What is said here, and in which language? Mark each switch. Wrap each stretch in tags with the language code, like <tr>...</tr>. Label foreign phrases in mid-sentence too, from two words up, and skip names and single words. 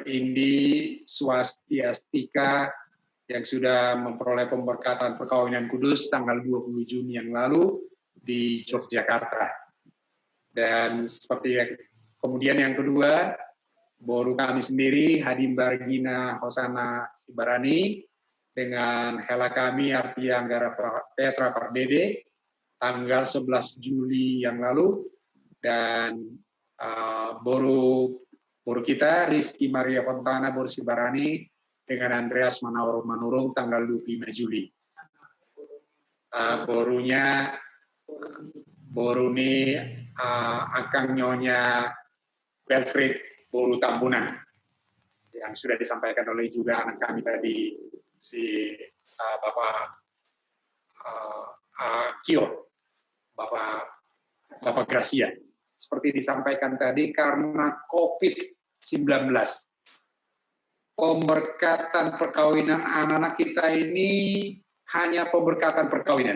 <id>Indi Swastiastika yang sudah memperoleh pemberkatan perkawinan kudus tanggal 20 Juni yang lalu di Yogyakarta. Dan seperti kemudian yang kedua, boru kami sendiri Hadimba Regina Hosana Sibarani dengan hela kami Artia Anggara Petra Pardede tanggal 11 Juli yang lalu, dan boru kita Rizky Maria Fontana Boru Sibarani dengan Andreas Manurung tanggal 25 Juli. Boru ini Akang Nyonya Belfrid Boru Tambunan yang sudah disampaikan oleh juga anak kami tadi, si Bapak Kio, Bapak Gracia. Seperti disampaikan tadi, karena COVID-19, pemberkatan perkawinan anak-anak kita ini hanya pemberkatan perkawinan.</id>